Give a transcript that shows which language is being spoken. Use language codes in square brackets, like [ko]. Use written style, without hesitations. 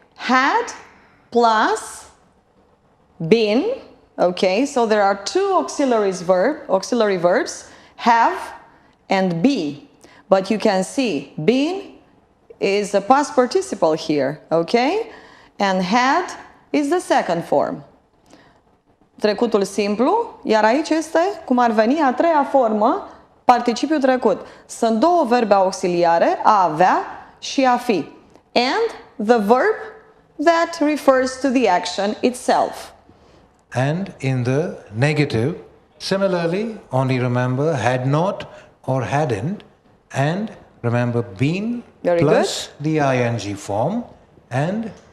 [en] Had plus been, okay? So there are 2 auxiliary verbs, have and be. But you can see been is a past participle here, okay? And had is the second form. [ro] Trecutul simplu, iar aici este cum ar veni a 3-a formă, participiul trecut. Sunt 2 verbe auxiliare, a avea și a fi. [en] And the verb that refers to the action itself. And in the negative, similarly, only remember had not or hadn't, and remember been Very plus the ing form, and